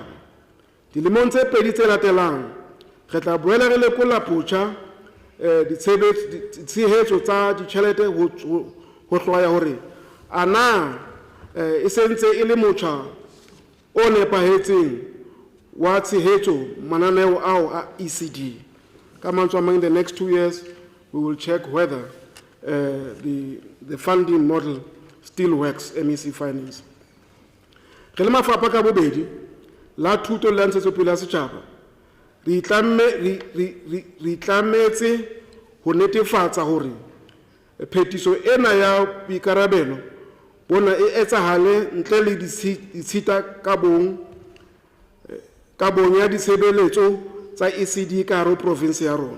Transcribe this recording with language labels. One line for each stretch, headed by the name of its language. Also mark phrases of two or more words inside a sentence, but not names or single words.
Southern Sotho: Dilemong tse 2 tse latelang re tla boela re lekola potjha tshehetso tsa ditjhelete ho hlwaya hore ana e sentse e le motjha o nepahetseng wa tshehetso mananeo ao a ECD. Ka mantswe a mang,
English: the next 2 years we will check whether the funding model still works, MEC finance.
Southern Sotho: Re le mafapha ka bobedi la thuto le ntshetsopele ya setjhaba re tlametse ho netefatsa hore phetiso ena ya boikarabelo bona e etsahale ntle le ditshita ka bong ya ditshebeletso tsa ECD ka hare ho province ya rona.